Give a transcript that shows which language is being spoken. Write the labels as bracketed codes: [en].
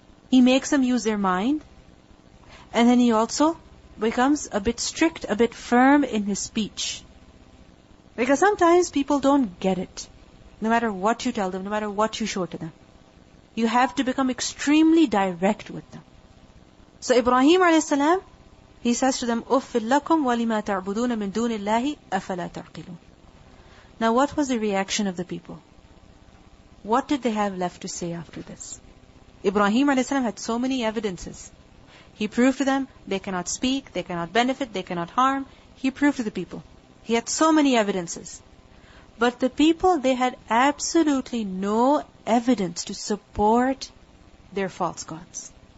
[en] He makes them use their mind. And then he also becomes a bit strict, a bit firm in his speech. Because sometimes people don't get it. No matter what you tell them, no matter what you show to them. You have to become extremely direct with them. So Ibrahim a.s., he says to them, [ar] أُفِّلْ لَكُمْ وَلِمَا تَعْبُدُونَ مِن دُونِ اللَّهِ أَفَلَا تَعْقِلُونَ. [en] Now what was the reaction of the people? What did they have left to say after this? Ibrahim a.s. had so many evidences. He proved to them, they cannot speak, they cannot benefit, they cannot harm. He proved to the people. He had so many evidences. But the people, they had absolutely no evidence to support their false gods.